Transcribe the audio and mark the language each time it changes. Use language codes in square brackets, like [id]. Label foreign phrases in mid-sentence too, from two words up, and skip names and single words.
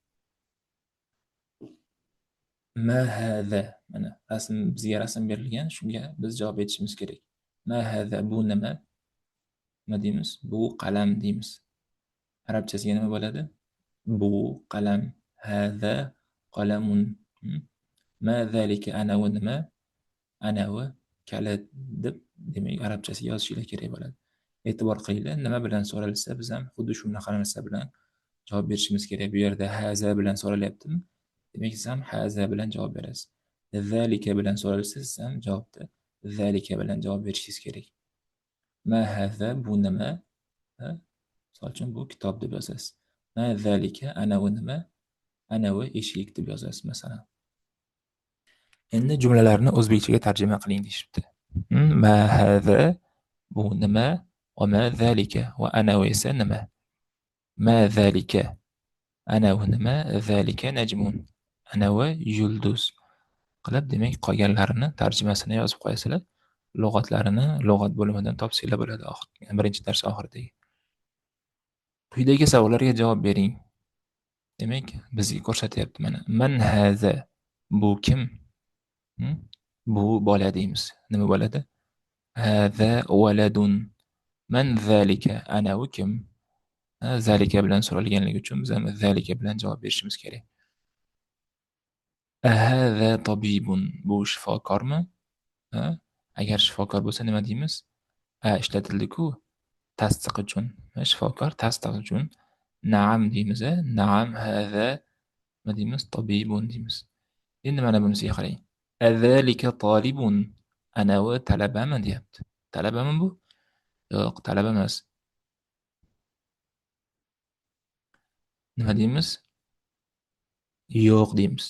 [ar] ما هذا. [uz] Mana rasm, bizga rasm berilgan, shunga biz javob berishimiz kerak. [ar] ما هذا, [uz] bu nima? Nima deymiz? Bu qalam deymiz. Arabchasiga nima bo'ladi? Bu qalam. [ar] هذا قلم. ما ذلك, [uz] anavi nima? Anavi kalit deb, demak arabchasiga yozishinglar kerak bo'ladi. E'tibor qilinglar, nima bilan so'ralsa biz ham xuddi shunaqa narsa bilan javob berishimiz kerak. Bu yerda haza bilan so'ralyaptimi? Demak siz ham haza bilan javob berasiz. Zalika bilan so'ralsa siz ham javobni zalika bilan javob berishingiz kerak. [ar] ما هذا, [uz] bu nima? Misol uchun bu kitob deb yozasiz. [ar] ما ذلك, [uz] anavi nima? Anavi eshik deb yozasiz masalan. Endi jumlalarni o'zbekchaga tarjima qiling deyishibdi. [ar] ما هذا, [uz] bu nima? [ar] وما ذلك, [uz] va anavi esa nima? [ar] ما ذلك, [uz] anavi nima? [ar] ذلك نجم, [uz] anavi yulduz qilib, demak qolganlarini tarjimasini yozib qo'yasizlar. Lug'atlarini lug'at bo'limidan topsanglar bo'ladi, birinchi dars oxiridagi. Quyidagi savollarga javob bering. Demak, bizga ko'rsatyapti mana. [ar] من هذا, [uz] bu kim? Bu bola deymiz. Nima bo'ladi? [ar] هذا ولد. من ذلك, [uz] anavi kim? Zalika bilan so'ralganligi uchun biz ham zalika bilan javob berishimiz kerak. [ar] هذا طبيب, [uz] bu shifokormi? Agar shifokor bo'lsa nima deymiz? Ishlatildi-ku tasdiq uchun. Shifokor tasdiq uchun na'am deymiz. [ar] نعم هذا [uz] nima deymiz? Tabibun deymiz. Endi mana bunisiga qarang. [ar] أذلك طالب, [uz] anavi talabami deyapti. Talabami bu? Yo'q, talaba emas. Nima deymiz? Yo'q deymiz.